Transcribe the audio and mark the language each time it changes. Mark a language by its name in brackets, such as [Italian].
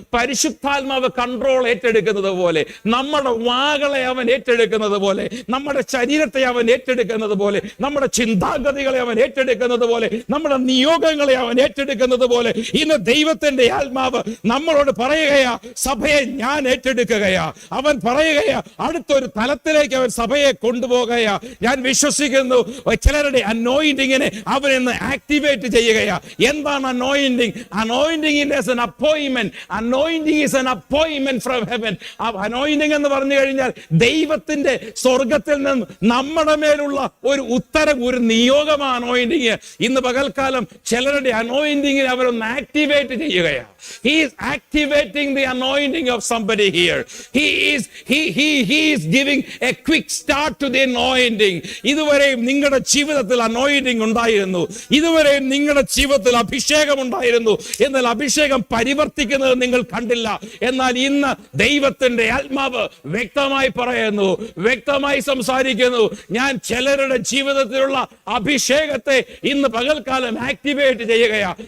[Malayalam] പരിശുദ്ധാത്മാവ് കൺട്രോൾ ഏറ്റെടുക്കുന്നത് പോലെ, നമ്മുടെ വാകളെ അവൻ ഏറ്റെടുക്കുന്നത് പോലെ, നമ്മുടെ ശരീരത്തെ അവൻ ഏറ്റെടുക്കുന്നത് പോലെ, നമ്മുടെ ചിന്താഗതികളെ അവൻ ഏറ്റെടുക്കുന്നത് പോലെ, നമ്മുടെ നിയോഗങ്ങളെ അവൻ ഏറ്റെടുക്കുന്നത് പോലെ, ഇന്ന് ദൈവത്തിന്റെ ആത്മാവ് നമ്മളോട് പറയുകയാ, സഭയെ ഞാൻ ഏറ്റെടുക്കുകയാ. അവൻ പറയുകയാ, അടുത്തൊരു തലത്തിലേക്ക് അവൻ സഭയെ കൊണ്ടുപോകുകയാ. ഞാൻ വിശ്വസിക്കുന്നു ചിലരുടെ അനോയിന്റിങ്ങിനെ അവൻ ഇന്ന് ആക്ടിവേറ്റ് ചെയ്യുകയാ. എന്താണ് anointing? [English] Anointing is an appointment. Anointing is an appointment from heaven. [Malayalam] Anointing എന്ന് പറഞ്ഞു കഴിഞ്ഞാൽ ദൈവത്തിന്റെ സ്വർഗത്തിൽ നിന്ന് നമ്മുടെ മേലുള്ള ഒരു ഉത്തരം, ഒരു നിയോഗമാണ് അനോയിന്റിങ്. ഇന്ന് പകൽക്കാലം ചിലരുടെ അനോയിന്റിങ്ങിനെ അവരൊന്ന് ആക്ടിവേറ്റ് ചെയ്യുകയാ. [English] He is activating the anointing of somebody here. He is giving a quick start to the anointing. [Malayalam] ഇതുവരെയും നിങ്ങളുടെ ജീവിതത്തിൽ അനോയിന്റിങ് ഉണ്ടായിരുന്നു, ഇതുവരെയും നിങ്ങളുടെ ജീവിതത്തിൽ അഭിഷേകം ഉണ്ടായിരുന്നു. എന്നാൽ അഭിഷേകം പരിവർത്തിക്കുന്നത് നിങ്ങൾ കണ്ടില്ല. എന്നാൽ ഇന്ന് ദൈവത്തിന്റെ ആത്മാവ് വ്യക്തമായി പറയുന്നു, വ്യക്തമായി സംസാരിക്കുന്നു, ഞാൻ ചിലരുടെ ജീവിതത്തിലുള്ള അഭിഷേകത്തെ ഇന്ന് പകൽക്കാലം ആക്ടിവേറ്റ് ചെയ്യുകയാ.